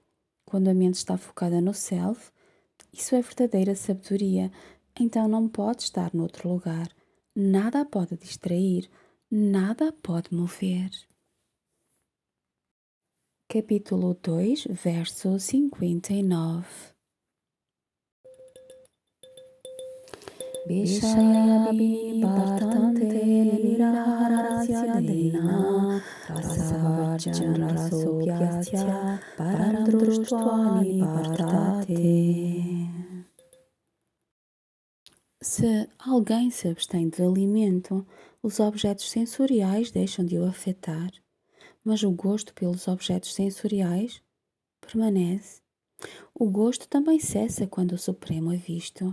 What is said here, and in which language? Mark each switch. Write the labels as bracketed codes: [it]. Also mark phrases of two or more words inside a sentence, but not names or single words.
[pt] Quando a mente está focada no self, Isso é verdadeira sabedoria. Então não pode estar noutro lugar. Nada a pode distrair, nada a pode mover. Capítulo 2, verso 59. [sa] विषया विनि वर्तन्ते निराहारस्य देहिनः रसवर्जं रसोऽप्यस्य परं दृष्ट्वा निवर्तते. [pt] Se alguém se abstém de alimento, os objetos sensoriais deixam de o afetar, mas o gosto pelos objetos sensoriais permanece. O gosto também cessa quando o Supremo é visto.